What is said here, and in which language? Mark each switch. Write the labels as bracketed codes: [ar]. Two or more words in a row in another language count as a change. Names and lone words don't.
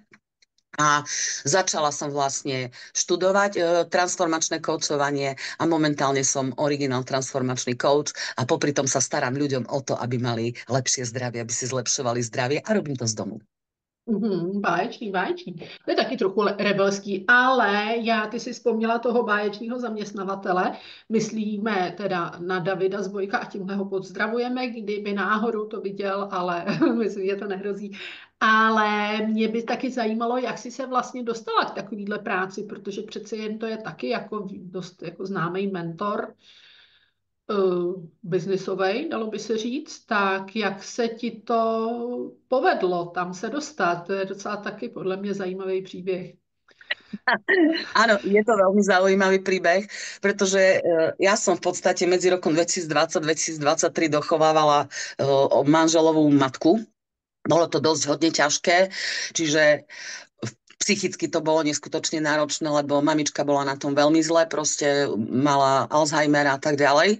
[sk] A začala som vlastne študovať transformačné koučovanie a momentálne som originál transformačný coach a popri tom sa starám ľuďom o to, aby mali lepšie zdravie, aby si zlepšovali zdravie a robím to z domu. [cs] Báječný. To je taky trochu rebelský, ale ty si vzpomněla toho báječního zaměstnavatele, myslíme teda na Davida Zbojka a tímhle ho pozdravujeme, kdyby náhodou to viděl, ale myslím, že to nehrozí. Ale mě by taky zajímalo, jak jsi se vlastně dostala k takovýhle práci, protože přece jen to je taky jako dost jako známý mentor, biznisovej, dalo by se říct, tak jak se ti to povedlo tam se dostat? To je docela taky podle mě zajímavý příběh. [sk] Áno, je to veľmi zaujímavý príbeh, pretože ja som v podstate medzi rokom 2020-2023 dochovávala manželovú matku. Bolo to dosť hodne ťažké, čiže psychicky to bolo neskutočne náročné, lebo mamička bola na tom veľmi zle, proste mala Alzheimera a tak ďalej.